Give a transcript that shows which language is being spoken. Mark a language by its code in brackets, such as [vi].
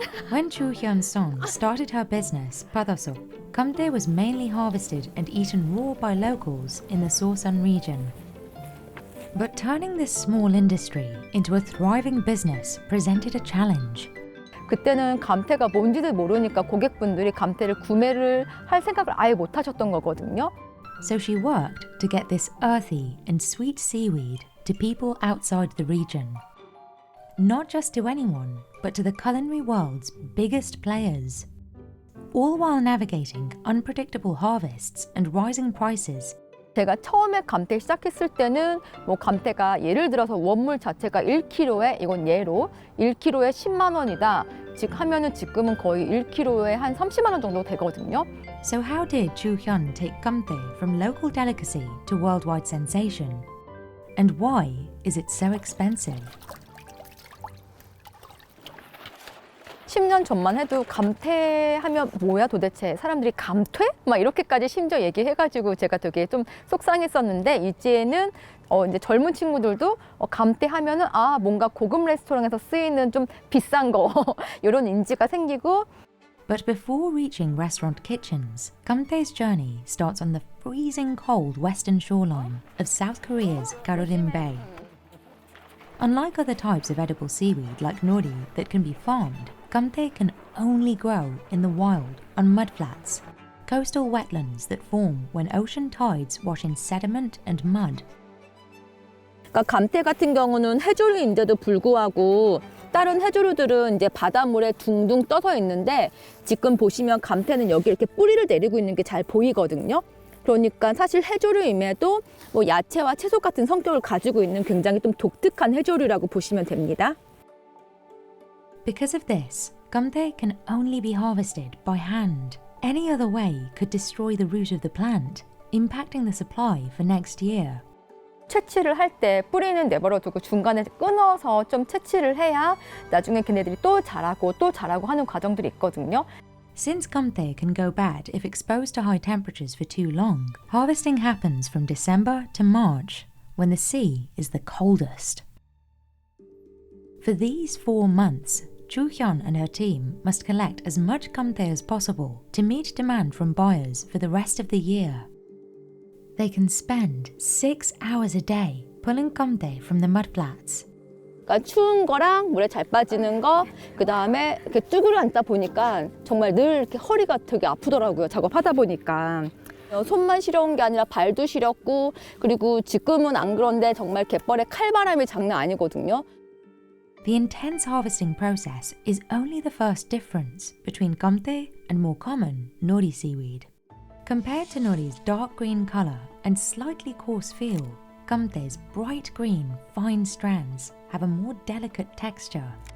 [en] When Chu Hyun-song started her business, Padaso, kamte was mainly harvested and eaten raw by locals in the Sosan region. But turning this small industry into a thriving business presented a challenge. [ko] 그때는 감태가 뭔지도 모르니까 고객분들이 감태를 구매를 할 생각을 아예 못 하셨던 거거든요. [en] So she worked to get this earthy and sweet seaweed to people outside the region. Not just to anyone, but to the culinary world's biggest players. All while navigating unpredictable harvests and rising prices. [ko] 제가 처음에 감태 시작했을 때는 뭐 감태가 예를 들어서 원물 자체가 1kg에 이건 예로 1kg에 10만 원이다. 즉 하면은 지금은 거의 1kg에 한 30만 원 정도 되거든요. [en] So how did Chu Hyun take kamtae from local delicacy to worldwide sensation? And why is it so expensive? [ko] 10년 전만 해도 감태하면 뭐야 도대체 사람들이 감퇴? 막 이렇게까지 심지어 얘기해가지고 제가 되게 좀 속상했었는데 이제는 이제 젊은 친구들도 감태하면은 아 뭔가 고급 레스토랑에서 쓰이는 좀 비싼 거 이런 인지가 생기고. [en] But before reaching restaurant kitchens, kamtae's journey starts on the freezing cold western shoreline of South Korea's Garorim Bay. Unlike other types of edible seaweed like nori that can be farmed, kamtae can only grow in the wild on mudflats, coastal wetlands that form when ocean tides wash in sediment and mud. [ko] 그러니까 감태 같은 경우는 해조류인데도 불구하고 다른 해조류들은 이제 바닷물에 둥둥 떠서 있는데 지금 보시면 감태는 여기 이렇게 뿌리를 내리고 있는 게 잘 보이거든요. 그러니까 사실 해조류임에도 뭐 야채와 채소 같은 성격을 가지고 있는 굉장히 좀 독특한 해조류라고 보시면 됩니다. [en] Because of this, kamtae can only be harvested by hand. Any other way could destroy the root of the plant, impacting the supply for next year. [ko] 채취를 할 때 뿌리는 내버려두고 중간에 끊어서 좀 채취를 해야 나중에 걔네들이 또 자라고 하는 과정들이 있거든요. [en] Since kamtae can go bad if exposed to high temperatures for too long, harvesting happens from December to March, when the sea is the coldest. For these 4 months, Chu Hyun and her team must collect as much kamtae as possible to meet demand from buyers for the rest of the year. They can spend 6 hours a day pulling kamtae from the mudflats. [ko] 그러니까 추운 거랑 물에 잘 빠지는 거, 그 다음에 이렇게 쭈그려 앉다 보니까 정말 늘 이렇게 허리가 되게 아프더라고요. 작업하다 보니까. 손만 시려운 게 아니라 발도 시렸고, 그리고 지금은 안 그런데 정말 갯벌에 칼바람이 장난 아니거든요. [en] The intense harvesting process is only the first difference between kamtae and more common nori seaweed. Compared to nori's dark green color and slightly coarse feel, kamtae's bright green, fine strands have a more delicate texture.